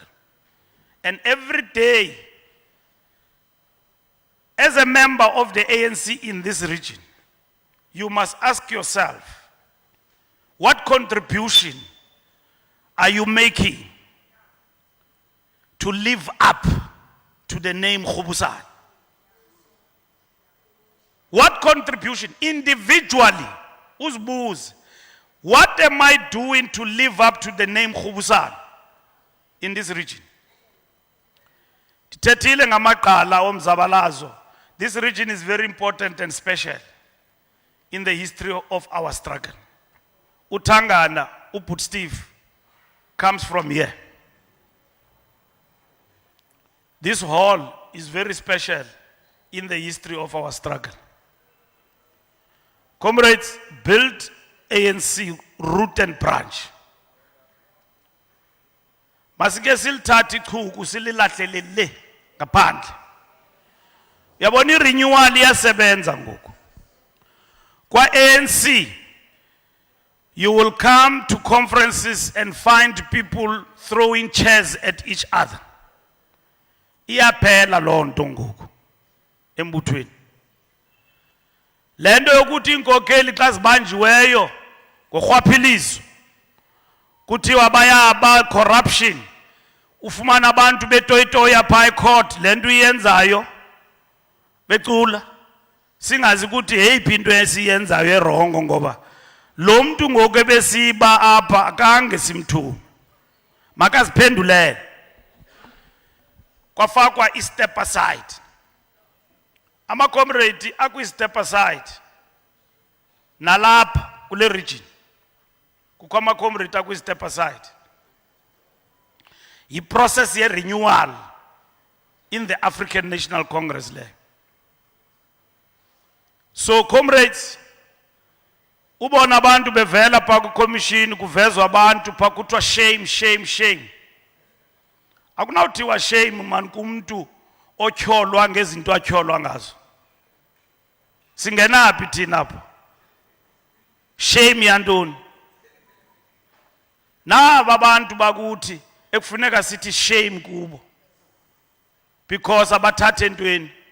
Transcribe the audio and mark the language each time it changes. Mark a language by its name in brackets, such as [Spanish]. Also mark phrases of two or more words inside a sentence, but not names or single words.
[English] And every day, as a member of the ANC in this region, you must ask yourself, what contribution are you making to live up to the name Kgoboesane? What contribution individually, uzbuze, what am I doing to live up to the name Kgoboesane in this region? [Xhosa] Tithethile ngamaqala omzabalazo. [English] This region is very important and special in the history of our struggle. uThangana, uBut Steve, comes from here. This hall is very special in the history of our struggle. Comrades, build ANC root and branch. [Xhosa] Masike silithathe ichuku sililahlele le ngaphandle. Yabona irenewal iyasebenza ngoku. Kwa ANC, [English] you will come to conferences and find people throwing chairs at each other. [Xhosa] Iyaphela loo nto ngoku embuthweni. Lento yokuthi inkokeli xa zibanjiweyo ngorhwaphilizo kuthiwa bayaba corruption, ufumana abantu betoyitoya phaa court, lento iyenzayo becula singazi ukuthi yeyiphi into esiyenzayo erongo, ngoba lo mntu ngoku ebesiba apha akange simthume. Makaziphendulele. Kwafakwa i-step aside. Ama-comrade akwi-step aside nalapha kule region kukho ama-comrade akwi-step aside. Yi-process ye-renewal [English] in the African National Congress [Xhosa] le. [English] So comrades, [Xhosa] ubona abantu bevela phaa ku-commission kuvezwa abantu phaa kuthiwa shame, shame, shame. Akunawuthiwa shame man kumntu otyholwa ngezinto atyholwa ngazo. Singenaphi thina apho? Shame yantoni? Naba abantu bakuthi ekufuneka sithi shame kubo because abathathe entweni.